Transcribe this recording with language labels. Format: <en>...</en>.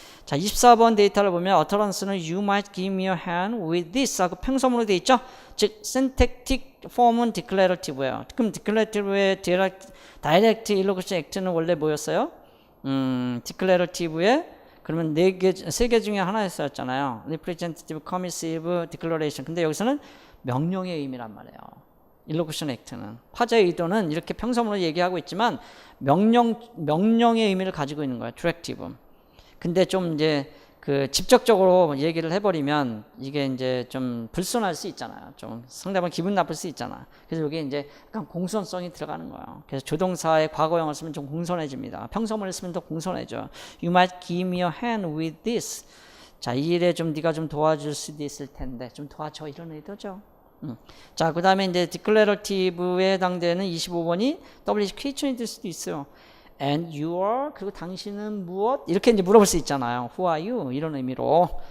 <ko>자, 24번 데이터를 보면 utterance는</ko> <en>you might give me your hand with this</en> <ko>하고 평서문으로 돼 있죠? 즉 syntactic form은 declarative예요. 그럼 declarative의 direct illocution act는 원래 뭐였어요? declarative의 그러면 세 개 중에 하나였었잖아요.</ko> <en>representative, commissive, declaration.</en> <ko>근데 여기서는 명령의 의미란 말이에요. illocution act는 화자의 의도는 이렇게 평서문으로 얘기하고 있지만 명령의 의미를 가지고 있는 거예요.</ko> <en>directive.</en> <ko>근데 좀 이제 그 직접적으로 얘기를 해버리면 이게 이제 좀 불순할 수 있잖아요. 좀 상대방 기분 나쁠 수 있잖아. 그래서 여기 이제 약간 공손성이 들어가는 거예요. 그래서 조동사의 과거형을 쓰면 좀 공손해집니다. 평서문을 쓰면 더 공손해져.</ko> <en>You might give me your hand with this.</en> <ko>자, 이 일에 좀 네가 좀 도와줄 수도 있을 텐데 좀 도와줘, 이런 의도죠. 자, 그 다음에 이제 declarative에 해당되는 25번이 WH question이 될 수도 있어요.</ko> <en>And you are,</en> <ko>그리고 당신은 무엇? 이렇게 이제 물어볼 수 있잖아요.</ko> <en>Who are you?</en> <ko>이런 의미로.</ko>